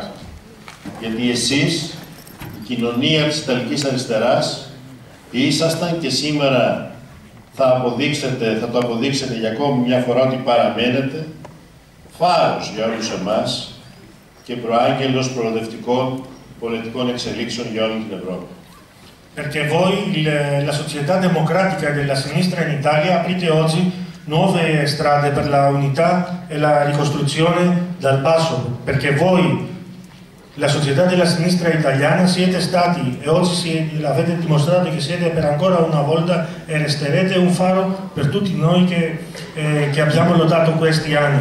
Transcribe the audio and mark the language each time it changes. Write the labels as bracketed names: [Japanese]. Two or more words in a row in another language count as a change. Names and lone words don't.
[Greek] Γιατί εσείς, η κοινωνία της Ιταλικής αριστεράς, ήσασταν και σήμερα θα το αποδείξετε για ακόμη μια φορά ότι παραμένετε φάρος για όλους εμάς και προάγγελος προοδευτικών πολιτικών εξελίξεων για όλη την Ευρώπη. [Italian] Perché voi, la società democratica della sinistra in Italia, aprite oggi nuove strade per la unità e la ricostruzione dal basso. Perché voi, la società della sinistra italiana, siete stati e oggi l'avete dimostrato che siete per ancora una volta e resterete un faro per tutti noi che abbiamo lottato questi anni.